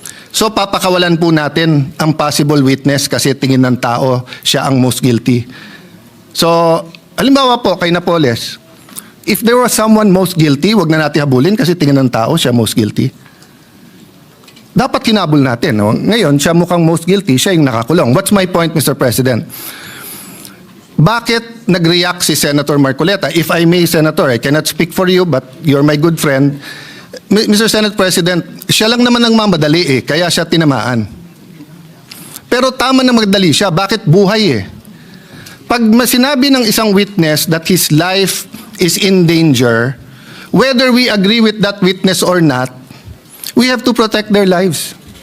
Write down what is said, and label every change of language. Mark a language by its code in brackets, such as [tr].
[tl] So papakawalan po natin ang possible witness kasi tingin ng tao siya ang most guilty. So, halimbawa po kay Napoles, [en] if there was someone most guilty, [tl] wag na natin habulin kasi tingin ng tao siya most guilty. Dapat hinabol natin. No? Ngayon, siya mukhang most guilty, siya yung nakakulong. [en] What's my point, Mr. President? [tl] Bakit nag-react si Senator Marcoleta? [en] If I may, Senator, I cannot speak for you, but you're my good friend. Mr. [tl] Senate President, siya lang naman ang mamadali kaya siya tinamaan. Pero tama na magdali siya. Bakit buhay Pag sinabi ng isang witness [en] that his life is in danger, whether we agree with that witness or not, we have to protect their lives.